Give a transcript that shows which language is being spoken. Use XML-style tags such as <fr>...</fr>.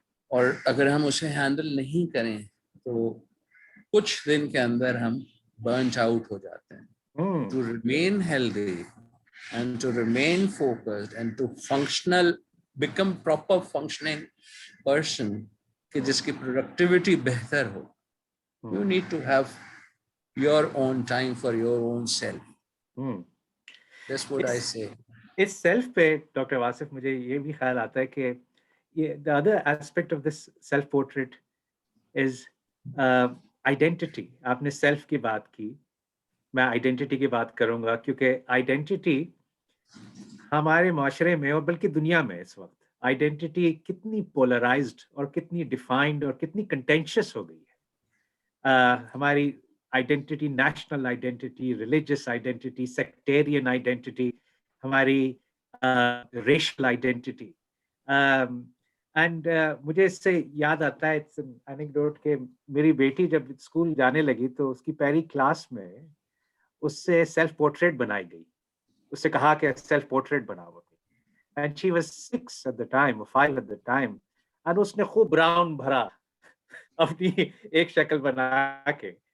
<ur>اور اگر ہم اسے ہینڈل نہیں کریں تو کچھ دن کے اندر ہم برنٹ آؤٹ ہو جاتے ہیں</ur> <en>to remain healthy and to remain focused and to functional become proper functioning person</en> <ur>کہ جس کی productivity بہتر ہو.</ur> <en>You need to have your own time for your own self. That's what I say.</en> <ur>اس self پہ doctor Wasif مجھے یہ بھی خیال آتا ہے کہ یہ</ur> <en>the other aspect of this self portrait is identity.</en> <ur>آپ نے سیلف کی بات کی, میں آئیڈینٹی کی بات کروں گا, کیونکہ آئیڈینٹی ہمارے معاشرے میں اور بلکہ دنیا میں اس وقت آئیڈینٹی کتنی پولرائزڈ اور کتنی ڈیفائنڈ اور کتنی کنٹینشیس ہو گئی ہے. ہماری identity, national identity, religious identity, sectarian identity, ہماری ریشل آئیڈینٹی. اینڈ مجھے اس سے یاد آتا ہے اینیکڈوٹ کہ میری بیٹی جب اسکول جانے لگی تو اس کی پہلی کلاس میں اس سے سیلف پورٹریٹ بنائی گئی. اس سے کہا کہ سیلف پورٹریٹ بناؤ.</ur> <en>And she was 6 at the time or 5 at the time.</en> <ur>اور اس نے خوب براؤن بھرا اپنی ایک شکل بنا کے.</ur>